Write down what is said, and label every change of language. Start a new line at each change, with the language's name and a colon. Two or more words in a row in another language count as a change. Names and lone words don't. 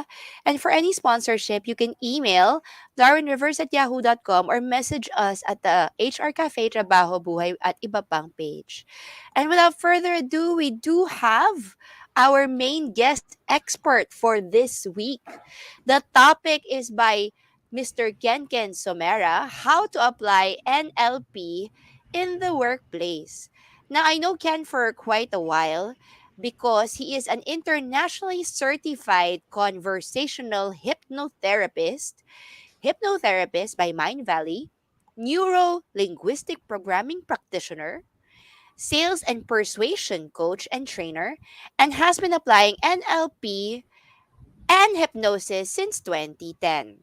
English: And for any sponsorship, you can email darwinrivers@yahoo.com or message us at the HR Cafe Trabaho, Buhay at Iba pang page. And without further ado, we do have our main guest expert for this week. The topic is by Mr. Ken-ken Somera, how to apply NLP in the workplace. Now, I know Ken for quite a while because he is an internationally certified conversational hypnotherapist by Mind Valley, neuro-linguistic programming practitioner, sales and persuasion coach and trainer, and has been applying NLP and hypnosis since 2010.